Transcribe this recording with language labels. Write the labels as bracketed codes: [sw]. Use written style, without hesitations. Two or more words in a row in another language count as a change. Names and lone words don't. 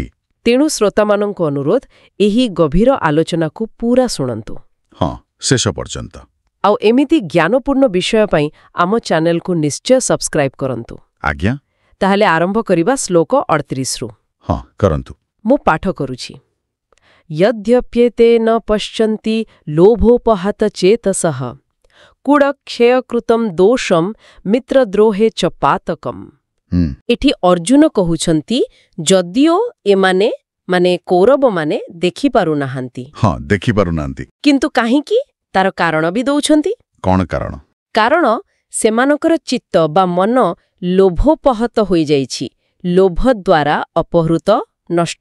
[or] ତେଣୁ ଶ୍ରୋତାମାନଙ୍କୁ ଅନୁରୋଧ ଏହି ଗଭୀର ଆଲୋଚନା କୁ ପୂରା ଶୁଣନ୍ତୁ ହଁ ଶେଷ ପର୍ଯ୍ୟନ୍ତ ଆ ଏମିତି ଜ୍ଞାନପୂର୍ଣ୍ଣ ବିଷୟ ପାଇଁ ଆମ ଚ୍ୟାନେଲ କୁ ନିଶ୍ଚୟ ସବସ୍କ୍ରାଇବ କରନ୍ତୁ आज्ञा ତାହଲେ ଆରମ୍ଭ କରିବା ଶ୍ଳୋକ 38 ରୁ ହଁ କରନ୍ତୁ ମୁଁ ପାଠ କରୁଛି [sa] यद्यप्येते न पश्यन्ति लोभोपहत चेतसः कूड़क्षयकृतं दोषं मित्रद्रोहे च पातकम् [or] ଏଠି ଅର୍ଜୁନ କହୁଛନ୍ତି ଯଦିଓ ଏମାନେ ମାନେ କୌରବ ମାନେ ଦେଖି ପାରୁ ନାହାନ୍ତି ହଁ ଦେଖି ପାରୁ ନାହାନ୍ତି କିନ୍ତୁ କାହିଁକି ତାର କାରଣ ବି ଦଉଛନ୍ତି କୌନ କାରଣ କାରଣ ସେମାନଙ୍କର ଚିତ୍ତ ବା ମନ ଲୋଭୋପହତ ହୋଇ ଯାଇଛି ଲୋଭ ଦ୍ୱାରା ଅପହୃତ ନଷ୍ଟ